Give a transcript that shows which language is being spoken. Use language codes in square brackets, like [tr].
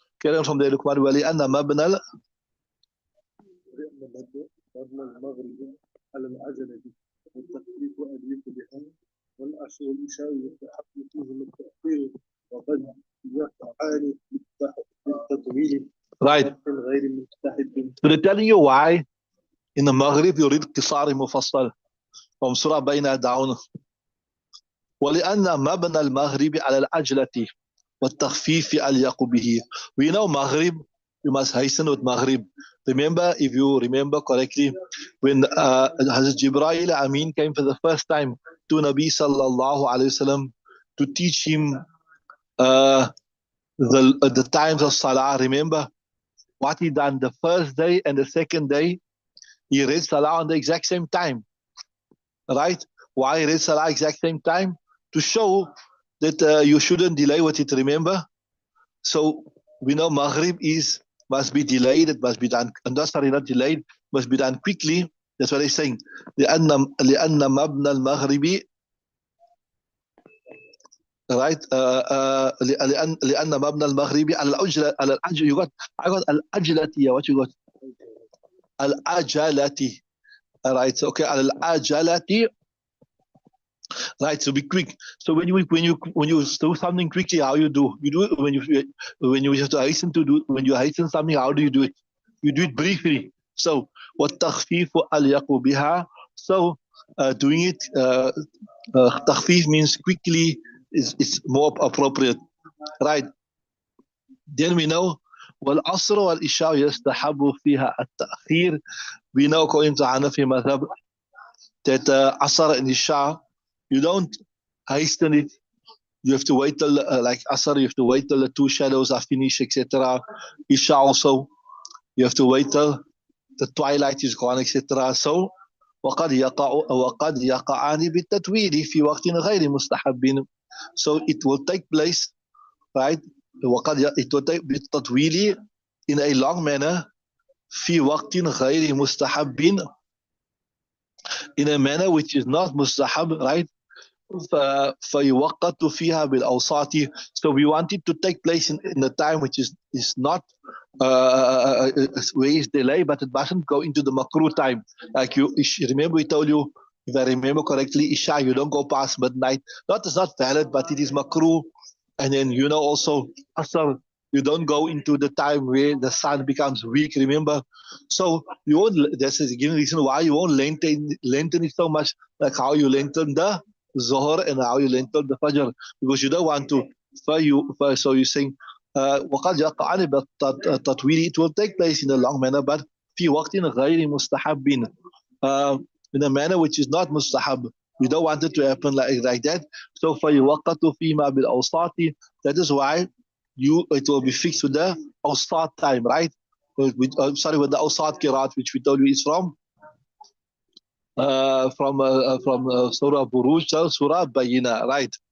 [ar] كلام [en] from the [ar] لقمان ولأن مبنى المغرب على العجلة والتخفيف وأدريك بها والعصر والعشاء يتحقق فيهم التأخير وقد يقعان بالتطويل غير مستحب. [en] So they're telling you why in the Maghrib you read [ar] قصار مفصل [en] from Surah Bayna down. [ar] ولأن مبنى المغرب على العجلة والتخفيف أليق به. [en] We know Maghrib, you must hasten with Maghrib. Remember, if you remember correctly, when Hazrat Jibreel Amin came for the first time to Nabi sallallahu alaihi wasallam to teach him the times of Salah, remember what he done the first day and the second day? He read Salah on the exact same time, right? Why he read Salah exact same time? To show that you shouldn't delay with it, remember? So we know Maghrib must be delayed, it must be done, not delayed, must be done quickly. That's what he's saying. [ar] لأن مبنى المغرب [en] right [ar] لأن مبنى المغرب على العجلة [en] you got I got [ar] العجلة [en] what you got [ar] العجلة [en] right so okay [ar] على العجلة. [en] Right, so be quick. So when you do something quickly, how you do? You do it when you have to hasten to do. When you hasten something, how do you do it? You do it briefly. So what takhfif al-yaqu biha. So doing it takhfif means quickly is more appropriate, right? Then we know [ar] والعصر والعشاء يستحب فيها التأخير. [en] We know according to Hanafi madhab that Asr and Isha, you don't hasten it. You have to wait till like Asr, you have to wait till the two shadows are finished, etc. Isha also, you have to wait till the twilight is gone, etc. So [ar] وقد يقعان بالتطويل في وقت غير مستحب. [en] So it will take place, right? It will take [ar] بالتطويل [en] in a long manner [ar] في وقت غير مستحب, [en] in a manner which is not mustahab, right? [ar] فيوقت فيها بالأوساط. [en] So we want it to take place in the time which is not where is delay, but it mustn't go into the makruh time. Like you remember, we told you, if I remember correctly, Isha, you don't go past midnight. It's not valid, but it is makruh. And then also Asr, you don't go into the time where the sun becomes weak. Remember, so you won't. That's a given reason why you won't lengthen it so much, like how you lengthen the Zohar and how you lengthen the Fajr, because you don't want to. So you're saying, [ar] وقد يقع بالتطويل, [en] it will take place in a long manner, but [ar] في وقت غير مستحب, [en] in a manner which is not mustahab. We don't want it to happen like that. [ar] So فيوقت فيما بالأوساط. [en] That is why it will be fixed with the awsat time, right? With the awsat kirat, which we told you is from Surah Buruj to Surah Bayina, right?